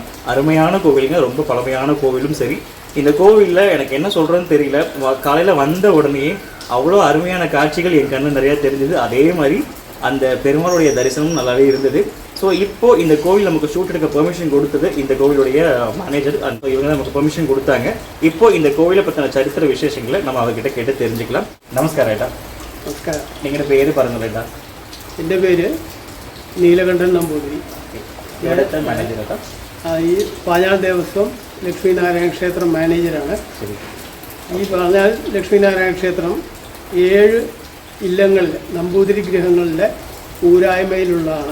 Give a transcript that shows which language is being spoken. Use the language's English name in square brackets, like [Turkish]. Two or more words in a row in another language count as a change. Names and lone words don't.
[Tamil] அருமையான கோவிலுங்க, ரொம்ப பழமையான கோவிலும் சரி. இந்த கோவிலில் எனக்கு என்ன சொல்கிறேன்னு தெரியல, காலையில் வந்த உடனே அவ்வளோ அருமையான காட்சிகள் என் கண்ணு நிறையா தெரிஞ்சுது. அதே மாதிரி அந்த பெருமாளுடைய தரிசனமும் நல்லாவே இருந்தது. ஸோ இப்போது இந்த கோவில் நமக்கு ஷூட் எடுக்க பெர்மிஷன் கொடுத்தது இந்த கோவிலுடைய மேனேஜர். இவங்க தான் நமக்கு பெர்மிஷன் கொடுத்தாங்க. இப்போது இந்த கோவிலை பற்றின சரித்திர விசேஷங்களை நம்ம அவர்கிட்ட கேட்டு தெரிஞ்சுக்கலாம். நமஸ்காரம் ஏட்டா. [Malayalam] നമസ്കാരം. നിങ്ങളുടെ പേര് പറഞ്ഞത് ഏട്ടാ? എൻ്റെ പേര് നീലകണ്ഠൻ നമ്പൂതിരി. ഇവിടുത്തെ മാനേജർ ഏട്ടാ? ഈ പാഞ്ഞാൾ ദേവസ്വം ലക്ഷ്മീനാരായണ ക്ഷേത്രം മാനേജറാണ്. ശരി. ഈ പാഞ്ഞാൾ ലക്ഷ്മീനാരായണ ക്ഷേത്രം 7 ഇല്ലങ്ങളിൽ നമ്പൂതിരി ഗൃഹങ്ങളിലെ ഊരായ്മയിലുള്ളതാണ്.